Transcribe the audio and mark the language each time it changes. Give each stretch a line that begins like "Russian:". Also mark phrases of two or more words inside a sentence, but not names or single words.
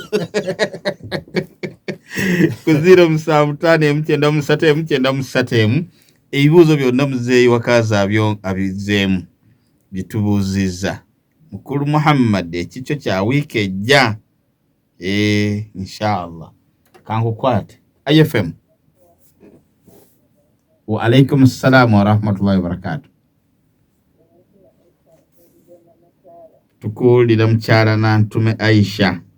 Ganda: ku 07559393 ebibuuzo byonna muzeeyi wakazi abizeemu bitubuuzizza mukulu Muhammad ekikyo kya wiiki ejja inshallah kankukwate IFM.
Arabic: وعليكم السلام ورحمة الله وبركاته.
Ganda: Tukuwulira mukyala Nantume Aisha.